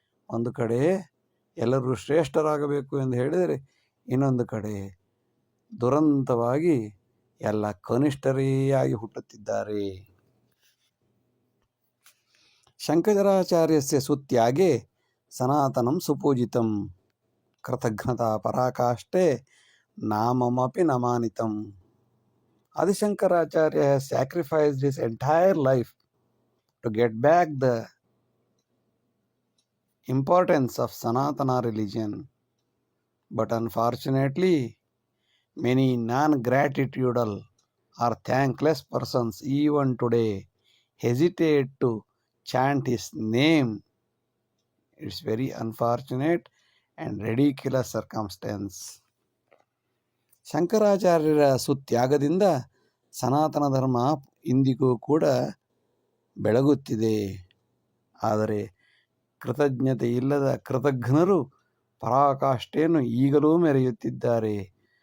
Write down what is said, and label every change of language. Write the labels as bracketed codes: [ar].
[kn] ಒಂದು ಕಡೆ ಎಲ್ಲರೂ ಶ್ರೇಷ್ಠರಾಗಬೇಕು ಎಂದು ಹೇಳಿದರೆ, ಇನ್ನೊಂದು ಕಡೆ ದುರಂತವಾಗಿ ಎಲ್ಲ ಕನಿಷ್ಠರೇ ಆಗಿ ಹುಟ್ಟುತ್ತಿದ್ದಾರೆ. [sa] ಶಂಕರಾಚಾರ್ಯಸ್ಯ ಸುತ್ಯಾಗೆ ಸನಾತನಂ ಸುಪೂಜಿತಂ ಕೃತಜ್ಞತಾ ಪರಾಕಾಷ್ಠೆ ನಾಮಮಪಿ ನಮಾನಿತಂ. [en] Adishankaracharya has sacrificed his entire life to get back the importance of Sanatana religion. But unfortunately, many non-gratitudal or thankless persons even today hesitate to chant his name It's very unfortunate and ridiculous circumstance. [kn] ಶಂಕರಾಚಾರ್ಯರ ಸುತ್ಯಾಗದಿಂದ ಸನಾತನ ಧರ್ಮ ಇಂದಿಗೂ ಕೂಡ ಬೆಳಗುತ್ತಿದೆ. ಆದರೆ ಕೃತಜ್ಞತೆ ಇಲ್ಲದ ಕೃತಜ್ಞರು ಪರಾಕಾಷ್ಠೆಯನ್ನು ಈಗಲೂ ಮೆರೆಯುತ್ತಿದ್ದಾರೆ.